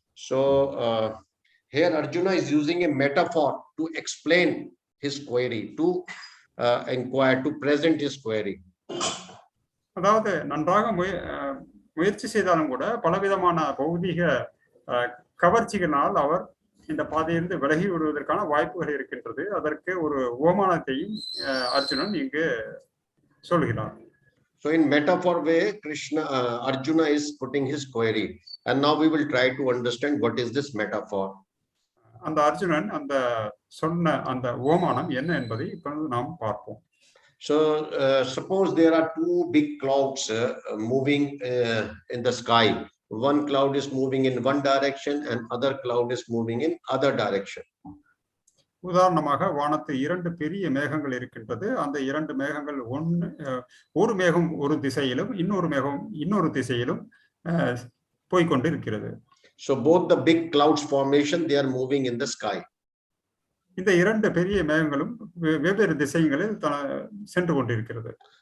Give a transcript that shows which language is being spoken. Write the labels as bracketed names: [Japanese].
[English] So here Arjuna is using a metaphor to explain his query, to inquire, to present his query. [Tamil] அதாவது நன்றாக முயற்சி செய்தாலும் கூட பலவிதமான பௌதிக கவர்ச்சிகளால் அவர் இந்த பாதையிலிருந்து விலகி விடுவதற்கான வாய்ப்புகள் இருக்கின்றது. அதற்கு ஒரு உவமானத்தையும் அர்ஜுனன் இங்கு சொல்கிறார். [English] So in metaphor way, Arjuna is putting his query, and now we will try to understand what is this metaphor. [Tamil] அந்த அர்ஜுனன் அந்த சொன்ன அந்த உவமானம் என்ன என்பதை இப்பொழுது நாம் பார்ப்போம். [English] So suppose there are two big clouds moving in the sky. One cloud is moving in one direction and other cloud is moving in other direction. [Tamil] உதாரணமாக வானத்து இரண்டு பெரிய மேகங்கள் இருக்கின்றது. அந்த இரண்டு மேகங்கள் ஒரு மேகம் ஒரு திசையிலும் இன்னொரு மேகம் இன்னொரு திசையிலும் போய்கொண்டிருக்கிறது. [English] So both the big clouds formation, they are moving in the sky. [Tamil] இந்த இரண்டு பெரிய மேகங்களும் வெவ்வேறு திசைகளில் சென்று கொண்டிருக்கிறது.